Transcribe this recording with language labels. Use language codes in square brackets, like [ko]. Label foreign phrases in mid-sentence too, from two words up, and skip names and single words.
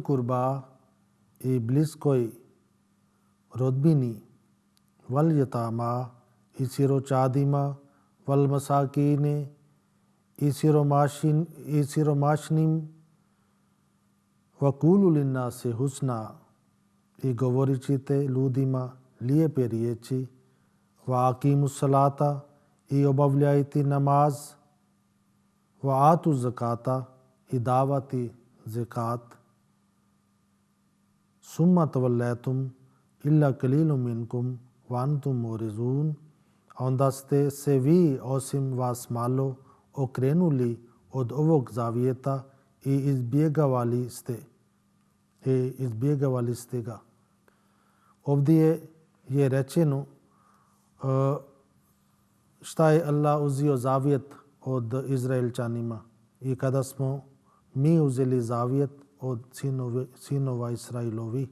[bs] kurba, i bliskoj rodbini, [ar] وَالْيَتَامَى, [bs] i siročadima, [ar] وَالْمَسَاكِينِ, [bs] i siromašnim, [ar] وَقُولُوا لِلنَّاسِ حُسْنًا, [bs] i govorit ćete ljudima lijepe riječi, [ar] وَأَقِيمُوا الصَّلَاةَ, [bs] i obavljajte namaz, [ar] وَآتُوا الزَّكَاةَ, [bs] i davati zakat. [ar] ثُمَّ تَوَلَّيْتُمْ إِلَّا قَلِيلًا مِنْكُمْ وَأَنْتُمْ مُعْرِضُونَ. [bs] Onda ste se vi osim vas malo okrenuli od ovog zavjeta i izbjegavali ste ga. Ovdje je rečeno šta je Allah uzeo zavjet od Izraelčanima i kada smo mi uzeli zavjet od sinova Israilovi.